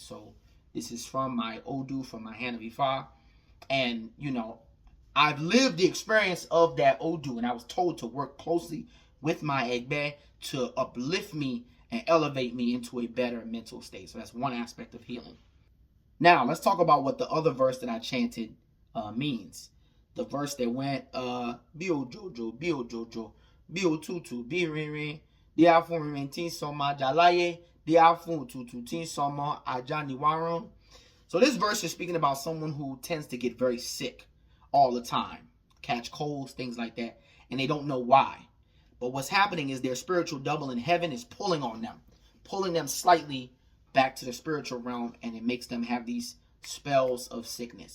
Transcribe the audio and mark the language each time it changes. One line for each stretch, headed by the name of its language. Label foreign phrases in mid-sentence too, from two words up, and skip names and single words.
English: So this is from my Odu, from my Hand of Ifa, and, I've lived the experience of that Odu, and I was told to work closely with my Egbe to uplift me and elevate me into a better mental state. So that's one aspect of healing. Now, let's talk about what the other verse that I chanted means. The verse that went,
Yoruba: Bio Jojo, Bio Jojo, Bio Tutu, Bio Rin, Diafun Rin Tin Soma Jalaye, Diafun Tutu Tin Soma Ajani Waron.
English: So this verse is speaking about someone who tends to get very sick all the time, catch colds, things like that, and they don't know why. But what's happening is their spiritual double in heaven is pulling on them, pulling them slightly back to the spiritual realm, and it makes them have these spells of sickness.